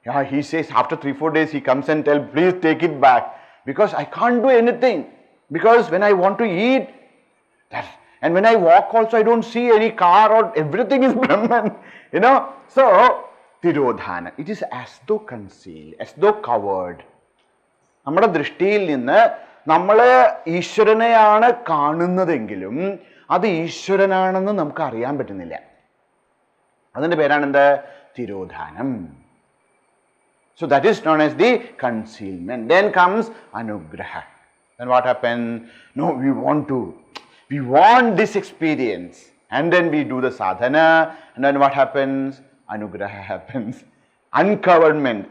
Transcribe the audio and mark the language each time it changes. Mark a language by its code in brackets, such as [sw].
[en] He says after 3-4 days he comes and tells, please take it back. Because I can't do anything. Because when I want to eat, and when I walk also I don't see any car or everything is Brahman. So, Tirodhana, it is as though concealed, as though covered. [ml] നമ്മുടെ ദൃഷ്ടിയിൽ നിന്ന് നമ്മൾ ഈശ്വരനെയാണ് കാണുന്നതെങ്കിലും അത് ഈശ്വരനാണെന്ന് നമുക്ക് അറിയാൻ പറ്റുന്നില്ല. അതിൻ്റെ പേരാണ് എന്ത്? തിരോധാനം. [en] So that is known as the concealment. Then comes anugraha. Then what happens? No, we want this experience. And then we do the sadhana. And then what happens? Anugraha happens. Uncoverment.